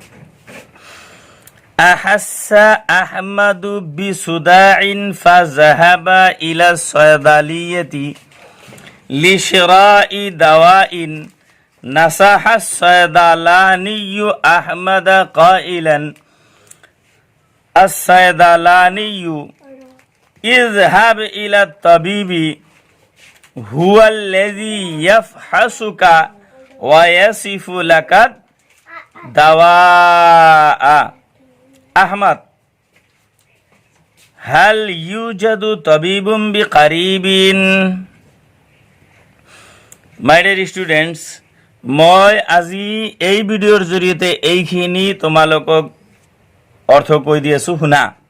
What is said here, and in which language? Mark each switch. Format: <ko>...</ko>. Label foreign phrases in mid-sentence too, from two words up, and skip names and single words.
<ar>أحسّ أحمدُ بصداعٍ فذهب إلى الصيدليةِ لشراءِ دواءٍ نصحَ الصيدلانيُّ أحمدَ قائلًا الصيدلانيُّ اذهبْ إلى الطبيبِ هو الذي يفحصُك ويصفُ لك دواءً. أحمد، هل يوجدُ طبيبٌ بقريبٍ?</ar> <en>My dear students,</en> <as>মই আজি এই ভিডিঅ'ৰ জৰিয়তে এইখিনি তোমালোকক অৰ্থ কৈ দি আছোঁ, শুনা।</as>